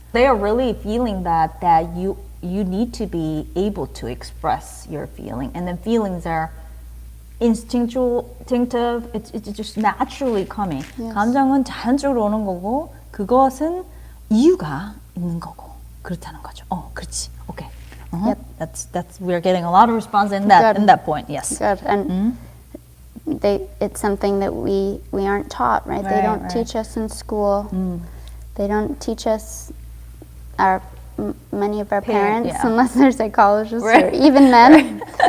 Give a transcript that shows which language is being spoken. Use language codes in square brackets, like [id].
[en] They are really feeling that you need to be able to express your feeling, and then feelings are instinctive. It's just naturally coming. Yes. [ko] 감정은 자연적으로 오는 거고 그것은 이유가 있는 거고 그렇다는 거죠. 그렇지. [en] Okay. Yep. That's we're getting a lot of response in that point. Yes. Good. And it's something that we aren't taught, right? They don't teach us in school. They don't teach us. Many of our parents, unless they're psychologists or even men.